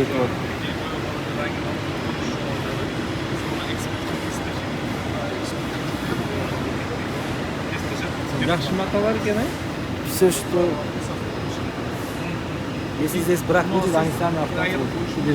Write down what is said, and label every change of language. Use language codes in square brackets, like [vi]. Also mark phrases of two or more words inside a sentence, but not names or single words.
[ru] Вот. [ky] Жакшы маталар экен, [ru] Все, что... Если здесь брак будет, они сами автоматически берет.